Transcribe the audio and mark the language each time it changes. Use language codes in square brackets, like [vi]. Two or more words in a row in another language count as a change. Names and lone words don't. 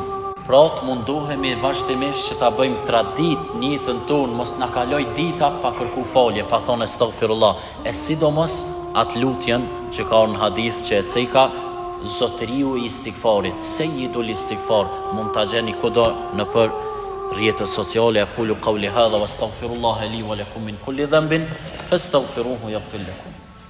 [sq] Pra të mundohemi vazhdimisht që ta bëjmë tradit në jetën tonë, mos na kaloj dita pa kërku falje, pa thonë astaghfirullah. E sidomos atë lutjen që ka në hadith që e ceka zotëriu i istighfarit, [ar] سيد الاستغفار, [sq] mund ta gjeni kudo në për rrjetet sociale. [ar] أقول قولي هذا وأستغفر الله لي ولكم من كل ذنب فاستغفروه يغفر لكم.